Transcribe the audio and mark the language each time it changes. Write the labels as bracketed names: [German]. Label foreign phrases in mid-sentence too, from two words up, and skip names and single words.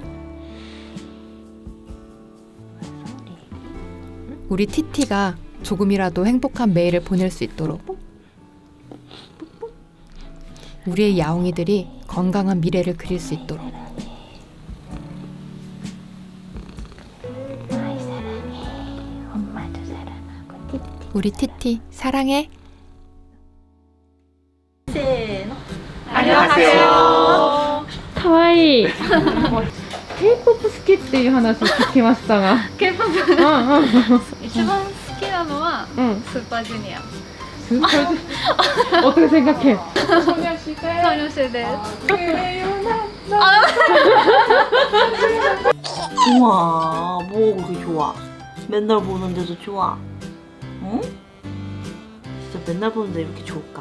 [Korean] 우리 티티가 조금이라도 행복한 매일을 보낼 수 있도록. 우리의 야옹이들이 건강한 미래를 그릴 수 있도록. 우리 티티 사랑해. [Japanese] せーの [Korean] 안녕하세요. 가와이. [Japanese] K-POP 好きっていう話を聞きましたが。 K-POP 一番好きなのはスーパージュニア。 [Korean] 어떻게 생각해? 소녀시대. 우와, 뭐가 그렇게 좋아? 맨날 보는데도 좋아. 응? 진짜 맨날 보는데 이렇게 좋을까?